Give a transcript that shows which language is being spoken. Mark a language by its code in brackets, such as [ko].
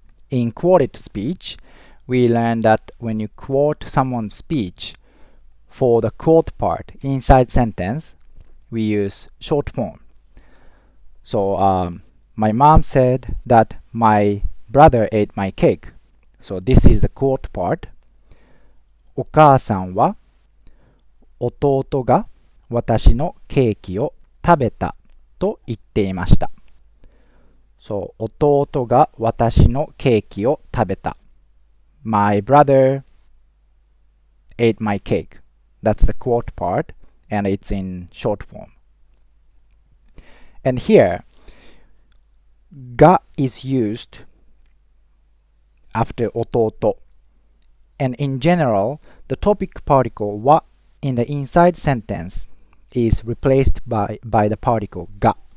[en] In quoted speech, we learned that when you quote someone's speech, for the quote part inside sentence, we use short form. So my mom said that my brother ate my cake. So this is the quote part. [ja] お母さんは弟が私のケーキを食べたと言っていました。 So 弟が私のケーキを食べた. [en] My brother ate my cake. That's the quote part, and it's in short form. And here, が is used after 弟. And in general, the topic particle は in the inside sentence is replaced by the particle が.